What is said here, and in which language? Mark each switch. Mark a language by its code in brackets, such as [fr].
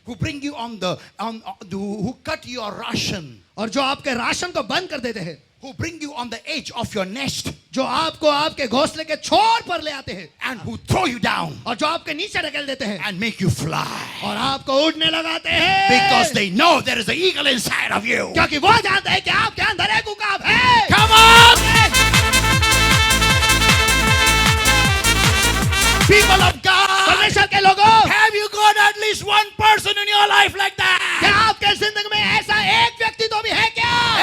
[en] who bring you who cut your ration, [hi] और जो आपके राशन को बंद कर देते हैं, [en] who bring you on the edge of your nest, [hi] जो आपको आपके घोंसले के छोर पर ले आते हैं, [en] and who throw you down [hi] और जो आपके नीचे ढकेल देते हैं, [en] and make you fly, [hi] और आपको उड़ने लगाते हैं, [en] because they know there is an eagle inside of you. [hi] क्योंकि वो जानते हैं कि आपके अंदर एक उकाब है. [en] Come on, people of God. [hi] परमेश्वर के लोगों, [en] Have you got at least one person in your life like that? [hi] क्या आपके जिंदगी में ऐसा एक व्यक्ति तो भी है क्या?